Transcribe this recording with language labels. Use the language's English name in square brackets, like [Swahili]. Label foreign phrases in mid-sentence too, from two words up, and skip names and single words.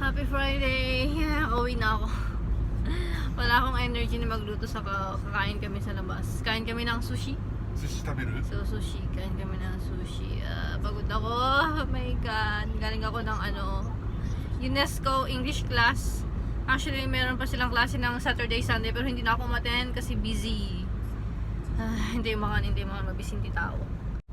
[Filipino] Friday. Uwi na ako. Wala akong energy na magluto sa kakain kami sa labas. Kain kami ng sushi. [Japanese] 寿司食べる [Filipino] So, sushi. Kain kami ng sushi. Pagod ako. [English] Oh my God. [Filipino] Galing ako ng UNESCO [English] English class. [Filipino] Actually, meron pa silang klase ng Saturday, Sunday. Pero hindi na ako umattend kasi busy. Hindi mga mabising tao.